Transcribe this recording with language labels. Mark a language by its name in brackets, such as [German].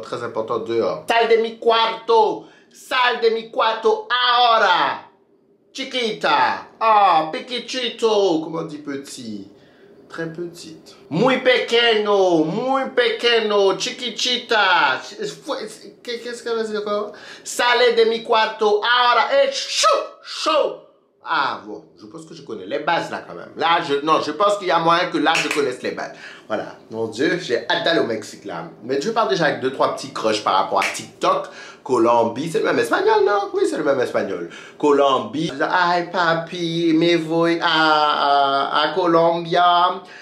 [French] Très important, dehors. [Spanish] Sal de mi cuarto. Sal de mi cuarto ahora. Chiquita. [French] Ah, pequeñito. Comment on dit petit? Très petite. [Spanish] Muy pequeño, chiquitita. [French] Qu'est-ce qu'elle va dire encore? [Spanish] Sale de mi cuarto, ahora es chaud. [French] Ah bon, je pense que je connais les bases là quand même. Là, je pense qu'il y a moyen que là je connaisse les bases. Voilà, mon Dieu, j'ai hâte d'aller au Mexique là. Mais je parle déjà avec 2-3 petits crushs par rapport à TikTok. Colombie, c'est le même espagnol, non? Oui, c'est le même espagnol. Colombie. [Spanish] Ay, papi, me voy a Colombia.